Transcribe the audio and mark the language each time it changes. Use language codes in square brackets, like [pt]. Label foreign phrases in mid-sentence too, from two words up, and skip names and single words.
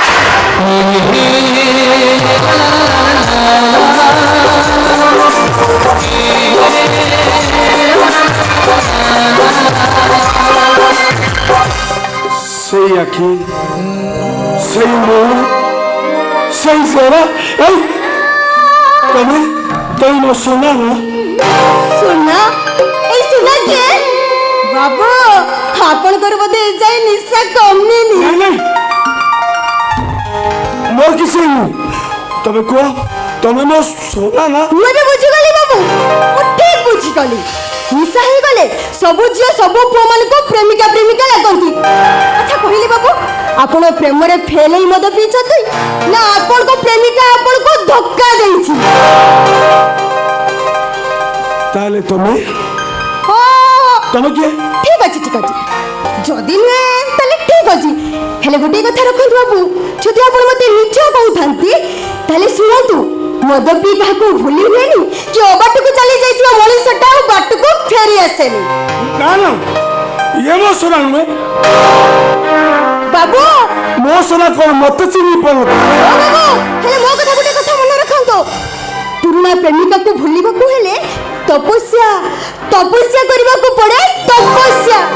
[or] ସେଇ ଆଖି, ସେଇ ମୁହ, ସେଇ ସେରା, ତମେ ମୋ ସୁନା ନା? ସୁନା? ଏଇ ସୁନା କେ? বাবু ଆପଣଙ୍କର ବୋଧେ ଏଯାଏ ନିଶା କମିନି। ନାଇଁ ନାଇଁ, ମୋର କିଛି ହେଇନି। ତମେ କୁହ, ତମେ ମୋ ସୁନା ନା? ମୁଁ ଏବେ ବୁଝିଗଲି ବାବୁ, ମୁଁ ଠିକ୍ ବୁଝିଗଲି। ନିଶା ହେଇଗଲେ ସବୁ ଝିଅ ସବୁ ପୁଅ ମାନଙ୍କୁ ପ୍ରେମିକା ପ୍ରେମିକା ଲାଗନ୍ତି। ଆଚ୍ଛା କହିଲେ ବାବୁ, ଆପଣ ପ୍ରେମରେ ଫେଲ୍ ହେଇ ମଦ ପିଇଛନ୍ତି ନା ଆପଣଙ୍କ ପ୍ରେମିକା ଆପଣଙ୍କୁ ଧୋକା ଦେଇଛି? ତାହେଲେ ତମେ ହଁ, ତମେ କିଏ? ଠିକ ଅଛି ଠିକ ଅଛି, ଯଦି ନୁହେଁ ତାହେଲେ ଠିକ ଅଛି। ହେଲେ ଗୋଟେ କଥା ରଖନ୍ତୁ ବାବୁ, ଯଦି ଆପଣ ମତେ ମିଛ কହୁଥାନ୍ତି ତାହେଲେ ଶୁଣନ୍ତୁ, ମଦ পিইବାକୁ ভুলি ହୁଏନି କି ଅବାଟକୁ ଚାଲି ଯାଇଥିବା ମଣିଷଟା ଆଉ ବାଟକୁ ଫେରି ଆସେନି। ନା ନା, ଇଏ ମୋ ସୁନା ନୁହେଁ। ବାବୁ ମୋ ସୁନା କଣ ମତେ ଚିହ୍ନି ପାରୁନ? ବାବୁ ହେଲେ ମୋ କଥା ଗୋଟେ କଥା ମନେ ରଖନ୍ତୁ, ପୁରୁଣା ପ୍ରେମିକାକୁ ଭୁଲିବାକୁ ହେଲେ ତପସ୍ୟା ତପସ୍ୟା କରିବାକୁ ପଡେ, ତପସ୍ୟା।